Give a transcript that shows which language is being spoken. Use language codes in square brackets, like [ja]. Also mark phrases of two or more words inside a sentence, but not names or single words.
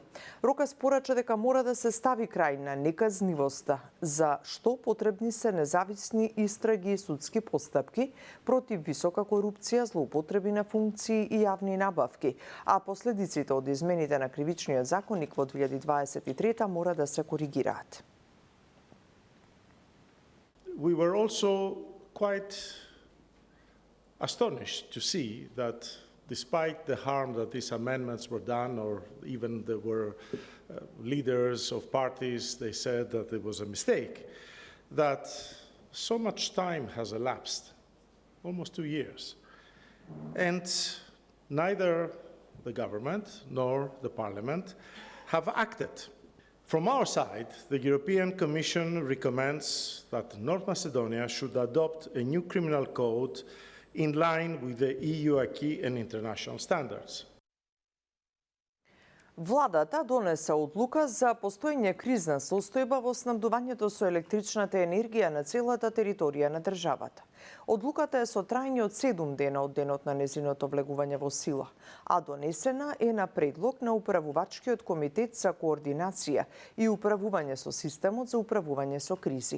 [mk] Рокас порача дека мора да се стави крај на неказнивоста, за што потребни се независни истраги и судски постапки против висока корупција, злоупотреби на функции и јавни набавки, а последиците од измените на кривичниот законник во 2023 мора да се коригираат. [en] We were also quite astonished to see that despite the harm that these amendments were done, or even there were leaders of parties, they said that it was a mistake, that so much time has elapsed, almost 2 years, and neither the government nor the parliament have acted. From our side, the European Commission recommends that North Macedonia should adopt a new criminal code in line with the EU acquis and international standards. [mk] Владата донесе одлука за постоење кризна состојба во снабдувањето со електричната енергија на целата територија на државата. Одлуката е со трајње од 7 дена од денот на незиното влегување во сила, а донесена е на предлог на Управувачкиот комитет за координација и управување со системот за управување со кризи.